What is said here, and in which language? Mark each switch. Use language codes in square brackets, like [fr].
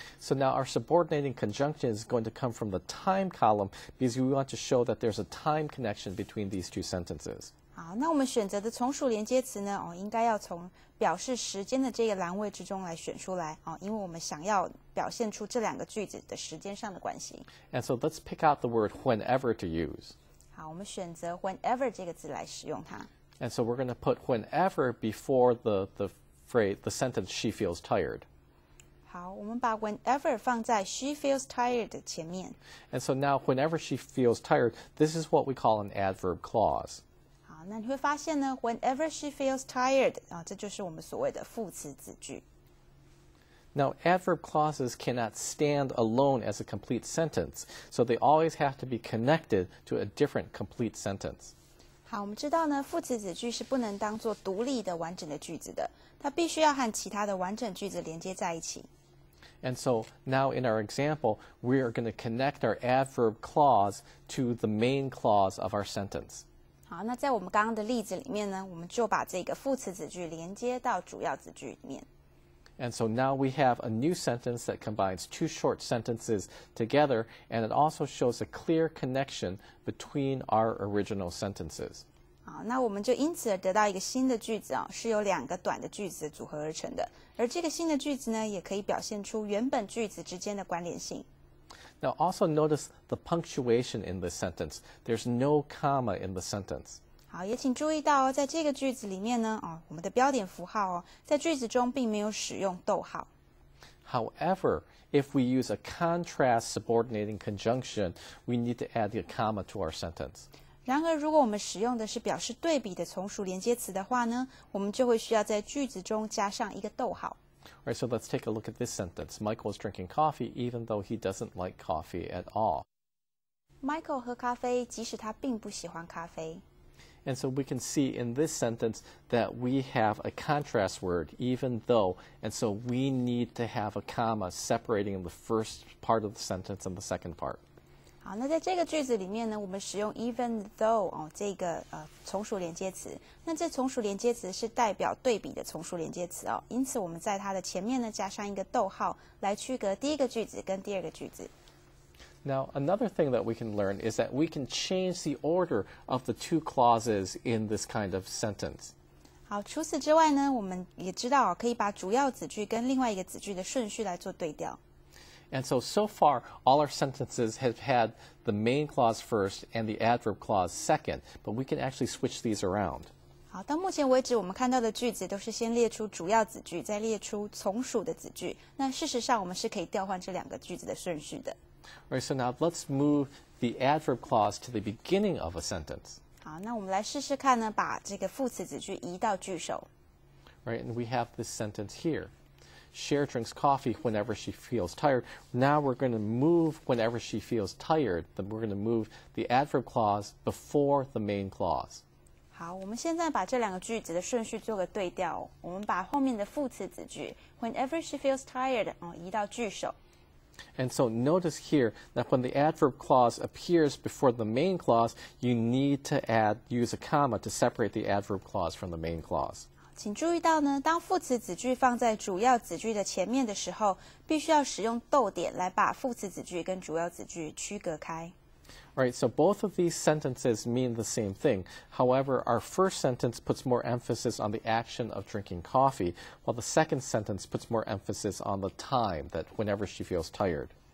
[en] So now our subordinating conjunction is going to come from the time column because we want to show that there's a time connection between these two sentences. [zh] 好，那我们选择的从属连接词呢，应该要从表示时间的这个栏位之中来选出来因为我们想要表现出这两个句子的时间上的关系。 [en] And so let's pick out the word whenever to use. [zh] 好，我们选择 whenever 这个字来使用它。 [en] And so we're going to put whenever before the sentence she feels tired. [zh] 好，我们把 whenever 放在 [en] she feels tired [zh] 的前面。 [en] And so now whenever she feels tired, this is what we call an adverb clause. [zh] 好，那你会发现呢 [en] whenever she feels tired [zh] 这就是我们所谓的副词子句。 [en] Now, adverb clauses cannot stand alone as a complete sentence, so they always have to be connected to a different complete sentence. [zh] 好，我们知道呢，副词子句是不能当做独立的完整的句子的，它必须要和其他的完整句子连接在一起。 [en] And so now in our example, we are going to connect our adverb clause to the main clause of our sentence. [zh] 好，那在我们刚刚的例子里面呢，我们就把这个副词子句连接到主要子句里面。 [en] And so now we have a new sentence that combines two short sentences together, and it also shows a clear connection between our original sentences. [zh] 好，那我们就因此而得到一个新的句子是由两个短的句子组合而成的，而这个新的句子呢，也可以表现出原本句子之间的关联性。 [en] Now also notice the punctuation in this sentence. There's no comma in the sentence. [zh] 好，也请注意到在这个句子里面呢，我们的标点符号在句子中并没有使用逗号。 [en] However, if we use a contrast subordinating conjunction, we need to add a comma to our sentence. [zh] 然而，如果我们使用的是表示对比的从属连接词的话呢，我们就会需要在句子中加上一个逗号。 [en] All right, so let's take a look at this sentence. Michael is drinking coffee even though he doesn't like coffee at all. [zh] Michael 喝咖啡，即使他并不喜欢咖啡。 [en] And so we can see in this sentence that we have a contrast word, even though, and so we need to have a comma separating the first part of the sentence and the second part. [zh] 好，那在这个句子里面呢，我们使用 even though 这个从属连接词。那这从属连接词是代表对比的从属连接词因此我们在它的前面呢加上一个逗号，来区隔第一个句子跟第二个句子。 [en] Now, another thing that we can learn is that we can change the order of the two clauses in this kind of sentence. [zh] 好，除此之外呢，我们也知道可以把主要子句跟另外一个子句的顺序来做对调。 [en] And so far, all our sentences have had the main clause first and the adverb clause second, but we can actually switch these around. [zh] 好，到目前为止，我们看到的句子都是先列出主要子句，再列出从属的子句。那事实上，我们是可以调换这两个句子的顺序的。 [en] All right, so now let's move the adverb clause to the beginning of a sentence. [zh] 好，那我们来试试看呢，把这个副词子句移到句首。 [en] Right, and we have this sentence here. Cher drinks coffee whenever she feels tired. Now we're going to move whenever she feels tired. Then we're going to move the adverb clause before the main clause. [zh] 好，我们现在把这两个句子的顺序做个对调。我们把后面的副词子句 [en] whenever she feels tired [zh] 移到句首。 [en] And so notice here that when the adverb clause appears before the main clause, you need to use a comma to separate the adverb clause from the main clause. [zh] 请注意到呢，当副词子句放在主要子句的前面的时候，必须要使用逗点来把副词子句跟主要子句区隔开。 [en] All right, so both of these sentences mean the same thing. However, our first sentence puts more emphasis on the action of drinking coffee, while the second sentence puts more emphasis on the time, that whenever she feels tired.